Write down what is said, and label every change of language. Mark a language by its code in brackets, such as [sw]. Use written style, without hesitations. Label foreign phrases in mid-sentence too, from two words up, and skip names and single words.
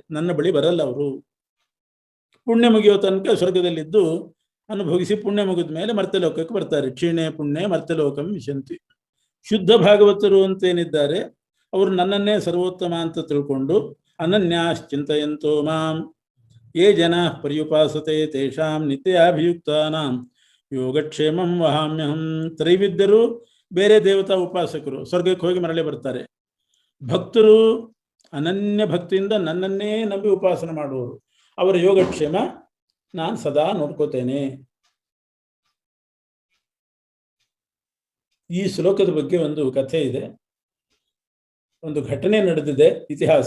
[kn] ನನ್ನ ಬಳಿ ಬರಲ್ಲ ಅವರು. ಪುಣ್ಯ ಮುಗಿಯೋ ತನಕ ಸ್ವರ್ಗದಲ್ಲಿದ್ದು ಅನುಭವಿಸಿ ಪುಣ್ಯ ಮುಗಿದ ಮೇಲೆ ಮರ್ತ್ಯಲೋಕಕ್ಕೆ ಬರ್ತಾರೆ. [sa] ಕ್ಷೀಣೆ ಪುಣ್ಯ ಮರ್ತ್ಯಲೋಕಂ ವಿಶಂತಿ. [kn] ಶುದ್ಧ ಭಾಗವತರು ಅಂತೇನಿದ್ದಾರೆ ಅವರು ನನ್ನನ್ನೇ ಸರ್ವೋತ್ತಮ ಅಂತ ತಿಳ್ಕೊಂಡು [sa] ಅನನ್ಯಾಶ್ಚಿಂತಯಂತೋ ಮಾಂ ಯೇ ಜನ ಪರ್ಯುಪಾಸತೆ ತೇಷಾಂ ನಿತ್ಯಾಭಿಯುಕ್ತಾನಾಂ ಯೋಗಕ್ಷೇಮಂ ವಹಾಮ್ಯಹಂ. [kn] ತ್ರೈವಿದ್ಯರು ಬೇರೆ ದೇವತಾ ಉಪಾಸಕರು ಸ್ವರ್ಗಕ್ಕೆ ಹೋಗಿ ಮರಳಿ ಬರ್ತಾರೆ. ಭಕ್ತರು ಅನನ್ಯ ಭಕ್ತಿಯಿಂದ ನನ್ನನ್ನೇ ನಂಬಿ ಉಪಾಸನೆ ಮಾಡುವವರು, ಅವರ ಯೋಗಕ್ಷೇಮ ನಾನು ಸದಾ ನೋಡ್ಕೋತೇನೆ. ಈ ಶ್ಲೋಕದ ಬಗ್ಗೆ ಒಂದು ಕಥೆ ಇದೆ, ಒಂದು ಘಟನೆ ನಡೆದಿದೆ, ಇತಿಹಾಸ.